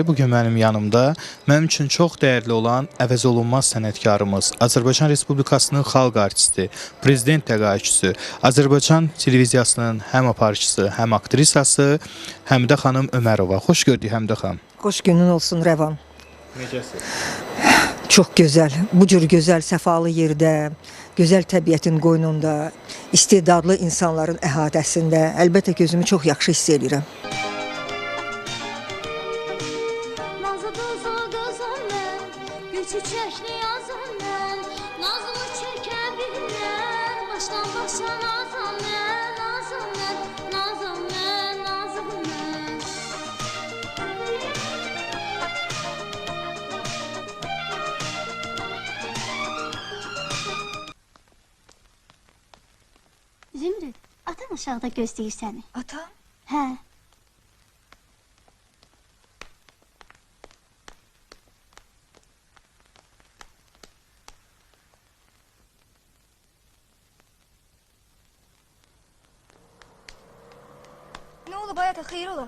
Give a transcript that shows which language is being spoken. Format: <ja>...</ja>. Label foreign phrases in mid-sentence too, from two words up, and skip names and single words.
<az>Bugün mənim yanımda mənim üçün çox dəyərli olan əvəzolunmaz sənətkarımız, Azərbaycan Respublikasının xalq artisti, prezident təqaüdçüsü, Azərbaycan televiziyasının həm aparıcısı, həm aktrisası Həmidə xanım Ömərova. Xoş gördük Həmidə xanım. Xoş günün olsun Rəvan. Necəsiz? Çox gözəl, bu cür gözəl, səfalı yerdə, gözəl təbiətin qoynunda, istedadlı insanların əhatəsində əlbəttə gözümü çox yaxşı hiss edirəm.</az> <tr>Çiçekli yazan ben, nazımı çekebilirler. Baştan başa nazım ben, nazım ben, nazım ben, nazım ben.</tr> <az>Zümrüt, atan aşağıda gözləyir səni. Atam? Hə.</az> <tr>Ne oldu hayata,</tr> <az>xeyir ola?</az>